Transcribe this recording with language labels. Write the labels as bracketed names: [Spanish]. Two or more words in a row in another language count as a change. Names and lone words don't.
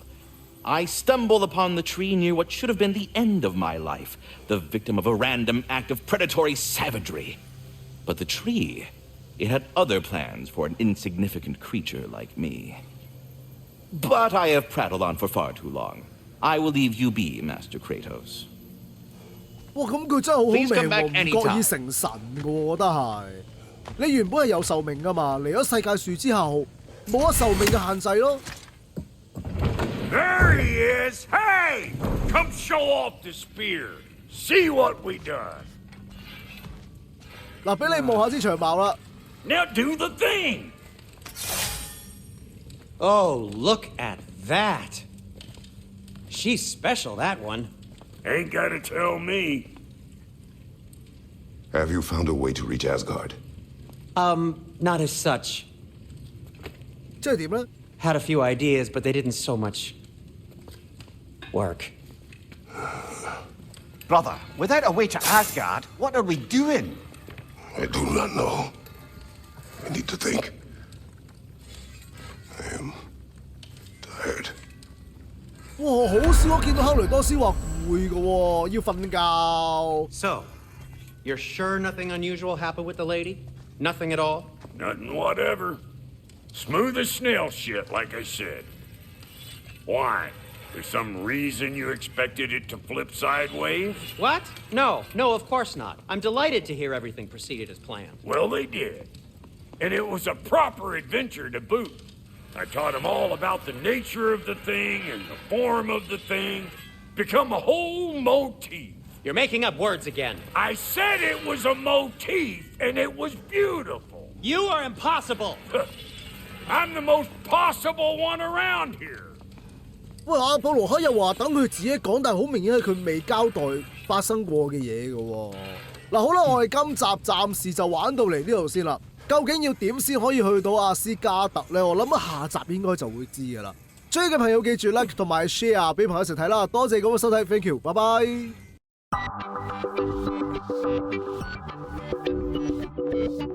[English] I stumbled upon the tree near what should have been the end of my life, the victim of a random act of predatory savagery. But the tree, it had other plans for an insignificant creature like me. But I have prattled on for far too long. I will leave you be, Master Kratos. [Cantonese] 哇，咁佢真係好好命 [English] Please come back [Cantonese] 喎，唔覺 [English] anytime. [Cantonese] 意成神嘅喎，我覺得係。你原本係有壽命噶嘛，嚟咗世界樹之後，冇咗壽命嘅限制咯。 [English] There he is! Hey! Come show off the spear. See what we done. [Cantonese] 嗱，俾你望下支長矛啦。 [English] Now do the thing! Oh, look at that. She's special, that one. Ain't gotta tell me. Have you found a way to reach Asgard? Not as such. [Cantonese] 即係點咧？ [English] Had a few ideas, but they didn't so much work. Brother, without a way to Asgard, what are we doing? I do not know. I need to think. I am tired. [Cantonese] 哇，好少我見到克雷多斯話攰嘅喎，要瞓覺。 [English] So, you're sure nothing unusual happened with the lady? Nothing at all? Nothing whatever. Smooth as snail shit, like I said. Why? There's some reason you expected it to flip sideways? What? No, of course not. I'm delighted to hear everything proceeded as planned. Well, they did. And it was a proper adventure to boot. I taught them all about the nature of the thing and the form of the thing. Become a whole motif. You're making up words again. I said it was a motif, and it was beautiful. You are impossible! I'm the most possible one around here. [Cantonese] 喂，阿保羅克又話等佢自己講，但係好明顯係佢未交代發生過嘅嘢嘅喎。嗱，好啦，我哋今集暫時就玩到嚟呢度先啦。究竟要點先可以去到阿斯加特呢？我諗下集應該就會知㗎啦。追嘅朋友記住 like 同埋 share 俾朋友一齊睇啦。多謝各位收睇 ， [English] thank you， [Cantonese] 拜拜。